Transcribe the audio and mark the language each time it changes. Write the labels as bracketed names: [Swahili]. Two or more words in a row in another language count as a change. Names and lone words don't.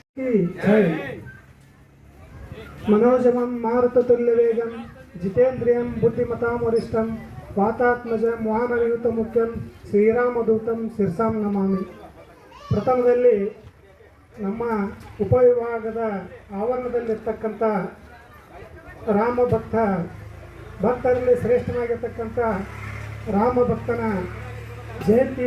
[Hindi] की जय। [Sanskrit] मनोजमं मारुततुल्यवेगं जितेन्द्रियं बुद्धिमतां वरिष्ठं वातात्मजं वाहनयुतमुख्यं ಶ್ರೀರಾಮದೂತಂ ಶಿರಸಾಂ ನಮಾಮಿ. [Kannada] ಪ್ರಥಮದಲ್ಲಿ ನಮ್ಮ ಉಪವಿಭಾಗದ ಆವರಣದಲ್ಲಿರ್ತಕ್ಕಂಥ ರಾಮ ಭಕ್ತರಲ್ಲಿ ಶ್ರೇಷ್ಠನಾಗಿರ್ತಕ್ಕಂಥ ರಾಮ ಭಕ್ತನ ಜಯಂತಿ